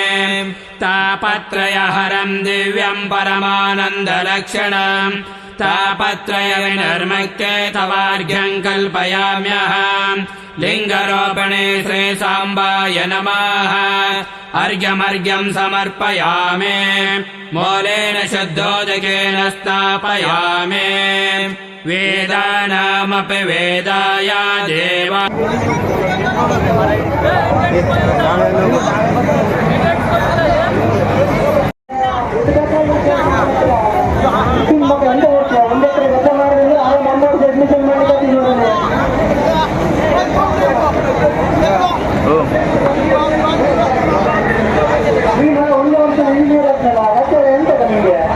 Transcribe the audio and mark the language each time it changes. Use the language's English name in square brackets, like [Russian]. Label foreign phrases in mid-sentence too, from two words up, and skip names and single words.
[Sanskrit] तापत्रयहरं दिव्यं परमानन्दलक्षणं तापत्रयविनिर्मुक्ते तवार्घ्यं कल्पयाम्यहं लिङ्गरोपणे श्रीसाम्बाय नमः अर्घ्यमर्घ्यं समर्पयामि मूलेन शुद्धोदकेन स्नापयामि वेदानामपि वेदाय देव [Kannada] ಅಡ್ಮಿಷನ್ ಮಾಡಿ ಒಂದು ವರ್ಷ ಇಂಜಿನಿಯರ್ ಆಗ್ತಲ್ಲ ಅದಕ್ಕೆ ಎಂತ ನಿಮಗೆ